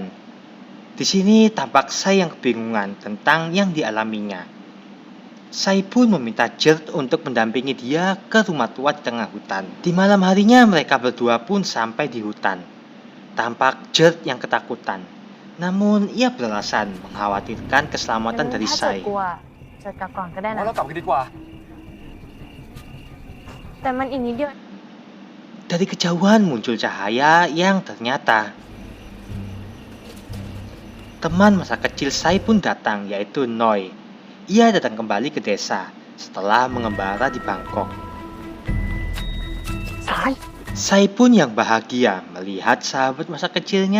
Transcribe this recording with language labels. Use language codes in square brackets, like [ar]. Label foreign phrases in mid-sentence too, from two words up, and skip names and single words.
[id] Di sini tampak Sai yang kebingungan tentang yang dialaminya. Sai pun meminta Jert untuk mendampingi dia ke rumah tua di tengah hutan. Di malam harinya mereka berdua pun sampai di hutan. Tampak Jert yang ketakutan. Namun ia beralasan mengkhawatirkan keselamatan dari Sai. [th] จะกลับก่อนก็ได้นะ เรากลับกันดีกว่า แต่มันอีกนิดเดียว [id] Dari kejauhan muncul cahaya yang ternyata teman masa kecil Sai pun datang, yaitu Noi. Ia datang kembali ke desa setelah mengembara di Bangkok. Sai pun yang bahagia melihat sahabat masa kecilnya.